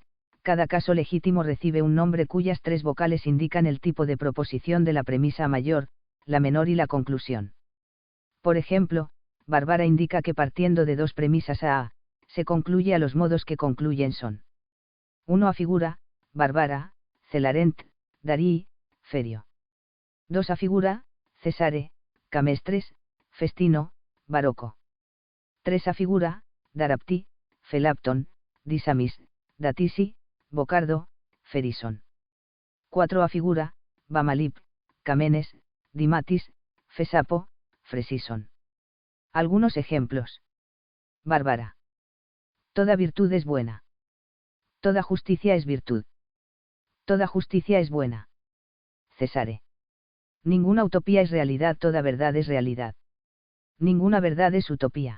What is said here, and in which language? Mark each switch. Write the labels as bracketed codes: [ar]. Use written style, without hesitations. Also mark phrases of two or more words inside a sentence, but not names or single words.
[es] Cada caso legítimo recibe un nombre cuyas 3 vocales indican el tipo de proposición de la premisa mayor, la menor y la conclusión. Por ejemplo, Bárbara indica que partiendo de 2 premisas A, se concluye a los modos que concluyen son 1 afigura, Barbara, Celarent, Darii, Ferio. 2 afigura, Cesare, Camestres, Festino, Baroco. 3 afigura, Darapti, Felapton, Disamis, Datisi, Bocardo, Ferison. 4 afigura, Bamalip, Camenes, Dimatis, Fesapo, Fresison. Algunos ejemplos. Bárbara. Toda virtud es buena. Toda justicia es virtud. Toda justicia es buena. Cesare. Ninguna utopía es realidad, toda verdad es realidad. Ninguna verdad es utopía.